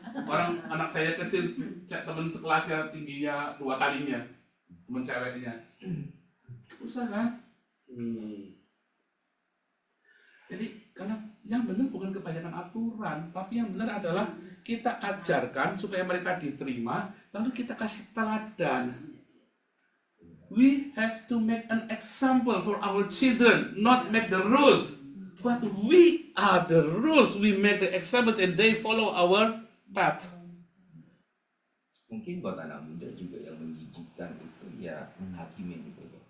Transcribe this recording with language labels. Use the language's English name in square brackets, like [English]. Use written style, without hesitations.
[Indonesian] Orang anak saya kecil, temen sekelasnya tingginya 2 kalinya, temen ceweknya. Susah kan? Jadi karena yang benar bukan kebanyakan aturan, tapi yang benar adalah kita ajarkan supaya mereka diterima, lalu kita kasih teladan. [English] We have to make an example for our children, not make the rules. But we are the rules. We make the example and they follow our path. [Indonesian] Mungkin buat anak muda juga yang menjijikkan itu ya hakimin gitu ya.